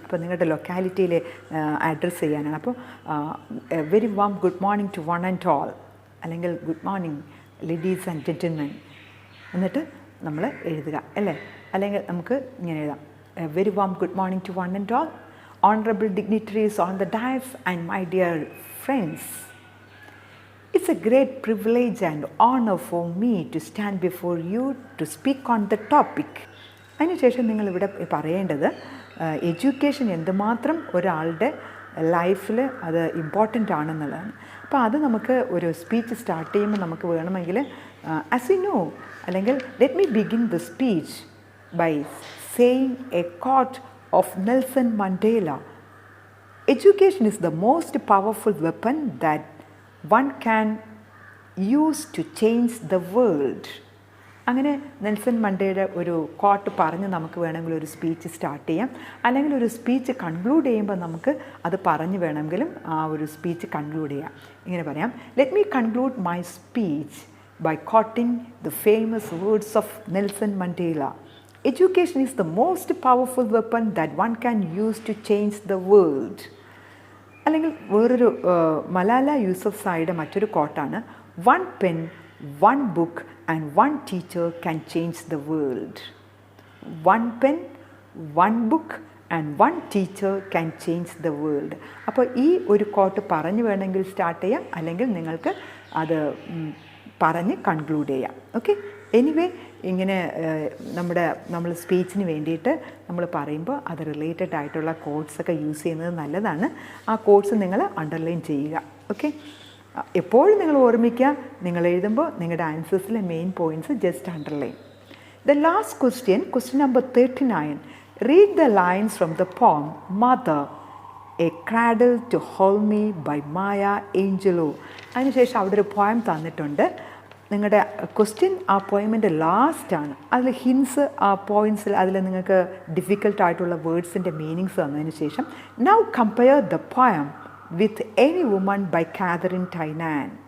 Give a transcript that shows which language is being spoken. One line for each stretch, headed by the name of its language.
Malayalam: അപ്പോൾ നിങ്ങളുടെ ലൊക്കാലിറ്റിയിലെ അഡ്രസ്സ് ചെയ്യാനാണ്. അപ്പോൾ
English: very warm good morning to one and all, അല്ലെങ്കിൽ good morning ladies and gentlemen
Malayalam: എന്നിട്ട് നമ്മൾ എഴുതുക അല്ലേ. അല്ലെങ്കിൽ നമുക്ക് ഇങ്ങനെ എഴുതാം,
English: Very warm good morning to one and all, honourable dignitaries on the dais and my dear friends. It's a great privilege and honor for me to stand before you to speak on the topic.
Malayalam: അതിനുശേഷം നിങ്ങളിവിടെ പറയേണ്ടത് education എന്തുമാത്രം ഒരാളുടെ ലൈഫിൽ അത് important ആണെന്നുള്ളതാണ്. അപ്പോൾ അത് നമുക്ക് ഒരു സ്പീച്ച് സ്റ്റാർട്ട് ചെയ്യുമ്പോൾ നമുക്ക് വേണമെങ്കിൽ
English: As you know, അല്ലെങ്കിൽ let me begin the speech by saying a quote of Nelson Mandela. Education is the most powerful weapon that one can use to change the world.
Malayalam: അങ്ങനെ Nelson മണ്ടേലയുടെ ഒരു coat പറഞ്ഞ് നമുക്ക് വേണമെങ്കിൽ ഒരു speech start ചെയ്യാം. അല്ലെങ്കിൽ ഒരു സ്പീച്ച് കൺക്ലൂഡ് ചെയ്യുമ്പോൾ നമുക്ക് അത് പറഞ്ഞ് വേണമെങ്കിലും ആ ഒരു സ്പീച്ച് കൺക്ലൂഡ് ചെയ്യാം. ഇങ്ങനെ പറയാം,
English: Let me conclude my speech by quoting the famous words of Nelson Mandela. Education is the most powerful weapon that one can use to change the world.
Malayalam: അല്ലെങ്കിൽ വേറൊരു മലാല യൂസഫ്സായിയുടെ മറ്റൊരു കോട്ടാണ്,
English: 1 pen, 1 book and 1 teacher can change the world. 1 pen, 1 book and 1 teacher can change the world.
Malayalam: അപ്പോൾ ഈ ഒരു coat പറഞ്ഞ് വേണമെങ്കിൽ start ചെയ്യാം, അല്ലെങ്കിൽ നിങ്ങൾക്ക് അത് പറഞ്ഞ് കൺക്ലൂഡ് ചെയ്യാം. ഓക്കെ, എനിവേ ഇങ്ങനെ നമ്മൾ സ്പീച്ചിന് വേണ്ടിയിട്ട് നമ്മൾ പറയുമ്പോൾ അത് റിലേറ്റഡ് ആയിട്ടുള്ള കോഡ്സൊക്കെ യൂസ് ചെയ്യുന്നത് നല്ലതാണ്. ആ കോഡ്സ് നിങ്ങൾ അണ്ടർലൈൻ ചെയ്യുക. ഓക്കെ, എപ്പോഴും നിങ്ങൾ ഓർമ്മിക്കുക, നിങ്ങൾ എഴുതുമ്പോൾ നിങ്ങളുടെ ആൻസേഴ്സിലെ main points just underline.
English: The last question number 39. Read the lines from the poem Mother, A Cradle to Hold Me by Maya Angelou.
Malayalam: അതിനുശേഷം അവിടെ ഒരു പോയം തന്നിട്ടുണ്ട്. നിങ്ങളുടെ ക്വസ്റ്റ്യൻ ആ പോയമിൻ്റെ ലാസ്റ്റാണ്. അതിൽ ഹിൻസ് ആ പോയിൻറ്റ്സിൽ അതിൽ നിങ്ങൾക്ക് ഡിഫിക്കൽട്ടായിട്ടുള്ള വേർഡ്സിൻ്റെ മീനിങ്സ് തന്നതിന് ശേഷം
English: Now compare the poem with any woman by Catherine Tynan.